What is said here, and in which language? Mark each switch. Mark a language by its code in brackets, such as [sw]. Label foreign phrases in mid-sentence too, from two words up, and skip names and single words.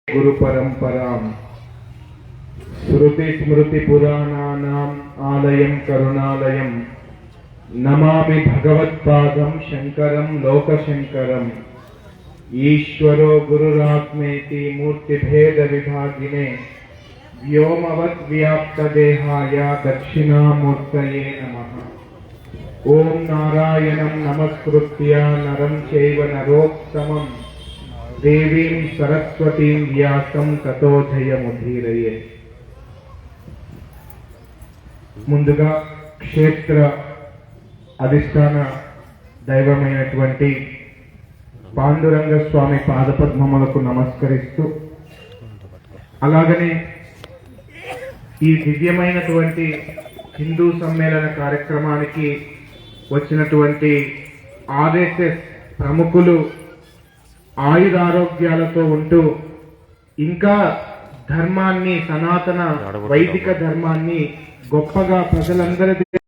[sa] गुरु परंपरां श्रुति स्मृति पुराणानाम् आलयं करुणालयं नमामि भगवत्पादं शंकरं लोकशंकरम् ईश्वरो गुरुरात्मेति मूर्तिभेद विभागिने व्योमवत् व्याप्तदेहाय दक्षिणामूर्तये नमः। ओम नारायणं नमस्कृत्य नरं चैव नरोत्तमं देवीं सरस्वतीं व्यासं ततो जयमुदीरये। [te] ముందుగా క్షేత్ర అధిష్టాన దైవమైనటువంటి పాండురంగ స్వామి పాదపద్మములకు నమస్కరిస్తూ, అలాగనే ఈ దివ్యమైనటువంటి హిందూ సమ్మేళన కార్యక్రమానికి వచ్చినటువంటి ఆర్ఎస్ఎస్ ప్రముఖులు ఆయురారోగ్యాలతో ఉంటూ ఇంకా ధర్మాన్ని, సనాతన వైదిక ధర్మాన్ని గొప్పగా ప్రజలందరి